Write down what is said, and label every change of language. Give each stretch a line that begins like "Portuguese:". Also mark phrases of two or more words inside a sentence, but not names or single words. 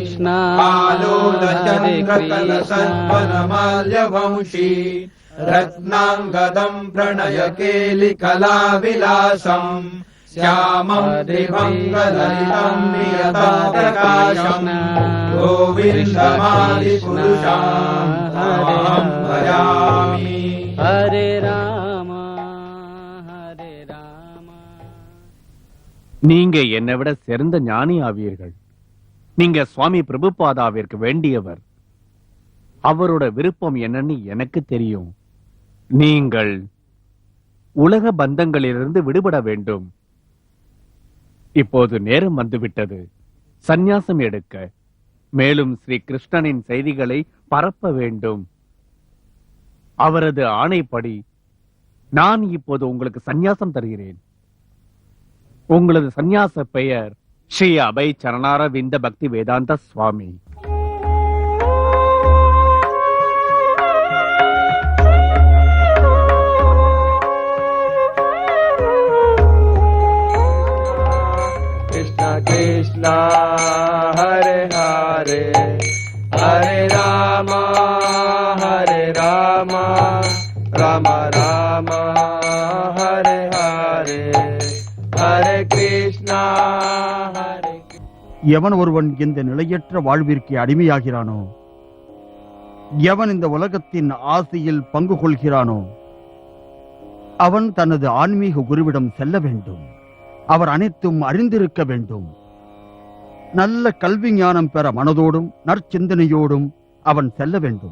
Sanskrit: आलोलचन्द्रकलसद्वनमाल्यवंशी रत्नाङ्गदम् प्रणयकेलिकलाविलासम् श्यामं दिभङ्गललितं नियतं प्रकाशम् गोविन्दमादिपुरुषाम् तमहं भजामि। हरे राम हरे राम.
Tamil: நீங்க என்னை விட சிறந்த ஞானி ஆவீர்கள். நீங்க சுவாமி பிரபுபாதாவிற்கு வேண்டியவர். அவரோட விருப்பம் என்னன்னு எனக்கு தெரியும். நீங்கள் உலக பந்தங்களிலிருந்து விடுபட வேண்டும். இப்போது நேரம் வந்துவிட்டது சந்நியாசம் எடுக்க. மேலும் ஸ்ரீ கிருஷ்ணனின் செய்திகளை பரப்ப வேண்டும். அவரது ஆணைப்படி நான் இப்போது உங்களுக்கு சந்நியாசம் தருகிறேன். உங்களது சந்நியாச பெயர் ஸ்ரீ அபய் சரணாரவிந்த பக்தி வேதாந்த சுவாமி.
Sanskrit: कृष्ण हरे हरे हरे राम राम राम हरे हरे हरे कृष्ण हरे.
Tamil: எவன் ஒருவன் இந்த நிலையற்ற வாழ்விற்கு அடிமையாகிறானோ, எவன் இந்த உலகத்தின் ஆசையில் பங்கு கொள்கிறானோ, அவன் தனது ஆன்மீக குருவிடம் செல்ல வேண்டும். அவர் அனைத்தும் அறிந்திருக்க வேண்டும். நல்ல கல்வி ஞானம் பெற மனதோடும் நற்சிந்தனையோடும் அவன் செல்ல வேண்டும்.